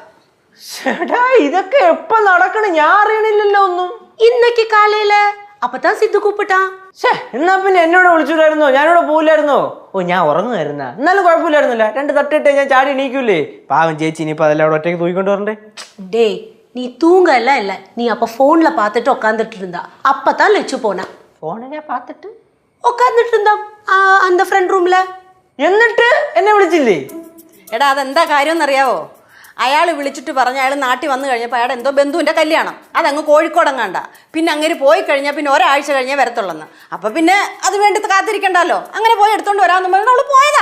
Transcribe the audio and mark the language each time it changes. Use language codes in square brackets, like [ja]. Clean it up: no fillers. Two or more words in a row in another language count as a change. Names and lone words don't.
[ml] ഇതൊക്കെ എപ്പോ നടക്കണേ? ഞാൻ അറിയണില്ലല്ലോ ഒന്നും. [ta] இன்னைக்கு காலையில அப்பத்தான் சித்து கூப்பிட்டா. [ml] എന്നാ പിന്നെ എന്നോട് വിളിച്ചിട്ടായിരുന്നോ? ഞാനിവിടെ പോയില്ലായിരുന്നോ? ഓ, ഞാൻ ഉറങ്ങുമായിരുന്ന. എന്നാലും കുഴപ്പമില്ലായിരുന്നില്ല. 2 തട്ടിട്ടേ ഞാൻ ചാടി എണീക്കൂലേ. പാവം ചേച്ചി, ഇനിയിപ്പോ അതെല്ലാം അവിടെ ഒറ്റയ്ക്ക് തൂക്കിക്കൊണ്ട് വരണ്ടേ? [ta] டே, நீ தூங்கல இல்ல, நீ அப்ப போன்ல பார்த்துட்டு உட்காந்துட்டு இருந்தா. அப்பதான் லெச்சு போனா. ஃபோனினெ பாத்திட்டு உட்காந்துட்டு இருந்தா அந்த [en] friend room. [ml] എന്നിട്ട് എന്നെ വിളിച്ചില്ലേ? എടാ, അതെന്താ കാര്യം എന്നറിയാവോ? അയാൾ വിളിച്ചിട്ട് പറഞ്ഞ അയാൾ നാട്ടിൽ വന്നു കഴിഞ്ഞപ്പോൾ അയാളുടെ എന്തോ ബന്ധുവിൻ്റെ കല്യാണം, അതങ്ങ് കോഴിക്കോടങ്ങാണ്ട. പിന്നെ അങ്ങനെ പോയി കഴിഞ്ഞാൽ പിന്നെ ഒരാഴ്ച കഴിഞ്ഞേ വരത്തുള്ളെന്ന്. അപ്പം പിന്നെ അത് വേണ്ടി കാത്തിരിക്കണ്ടല്ലോ, അങ്ങനെ പോയി എടുത്തോണ്ട് വരാമെന്ന് പറഞ്ഞാൽ അവള് പോയതാ.